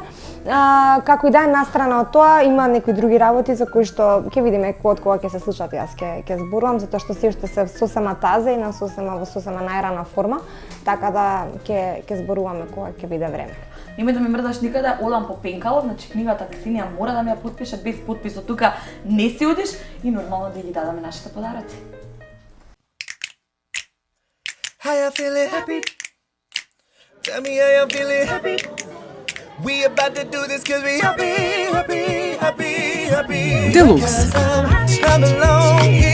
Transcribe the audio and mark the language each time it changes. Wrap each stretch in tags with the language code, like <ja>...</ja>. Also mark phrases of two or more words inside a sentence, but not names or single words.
<mk>Како и да е настрана од тоа, има некои други работи за кои што ќе видиме од кога ќе се случат, јас ќе зборувам затоа што се уште се сосема таза и во сосема најрана форма, така да ќе зборуваме кога ќе биде време. Немој да ме мрдаш никаде, одам по пенкало, значи книгата Ксенија мора да ми ја подпише, без подпис од тука не си одиш и нормално да ги дадеме нашите подароци.</mk> <en>How you feeling? Happy? Tell me how you feeling? Happy? We about to do this 'cause we happy. Deluxe. I'm alone.</en>